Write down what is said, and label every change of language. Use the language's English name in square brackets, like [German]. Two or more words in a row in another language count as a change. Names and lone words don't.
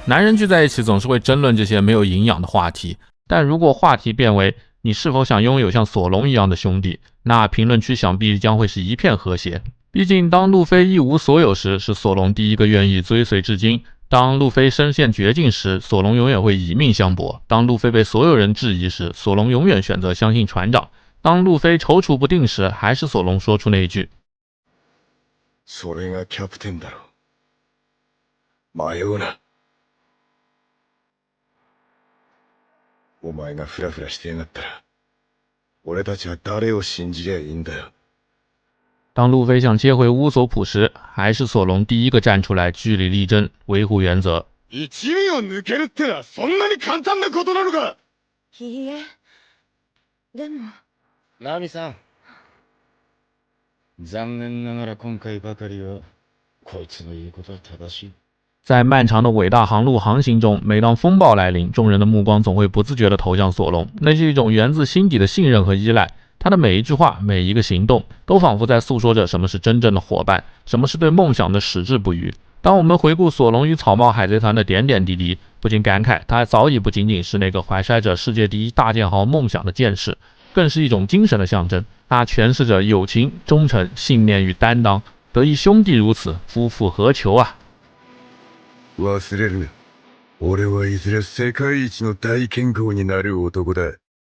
[Chinese] 男人聚在一起总是会争论这些没有营养的话题，但如果话题变为你是否想拥有像索隆一样的兄弟，那评论区想必将会是一片和谐。毕竟当路飞一无所有时，是索隆第一个愿意追随至今；当路飞身陷绝境时，索隆永远会以命相搏；当路飞被所有人质疑时，索隆永远选择相信船长；当路飞踌躇不定时，还是索隆说出那一句： [Japanese] それがキャプテンだろ。迷うな。お前がフラフラしてやがったら、俺たちは誰を信じりゃいいんだよ。 [Chinese] 当路飞想接回乌索普时，还是索隆第一个站出来据理力争，维护原则。 [Japanese] 一味を抜けるってのはそんなに簡単なことなのか。いいえでもナミさん、残念ながら今回ばかりはこいつの言うことは正しい。 [Chinese] 在漫长的伟大航路航行中，每当风暴来临，众人的目光总会不自觉地投向索隆，那是一种源自心底的信任和依赖。他的每一句话，每一个行动，都仿佛在诉说着什么是真正的伙伴，什么是对梦想的矢志不渝。当我们回顾索隆与草帽海贼团的点点滴滴，不禁感慨，他早已不仅仅是那个怀揣着世界第一大剑豪梦想的剑士，更是一种精神的象征。他诠释着友情、忠诚、信念与担当。得一兄弟如此，夫复何求啊！ [Japanese] 忘れるな。俺はいずれ世界一の大剣豪になる男だ。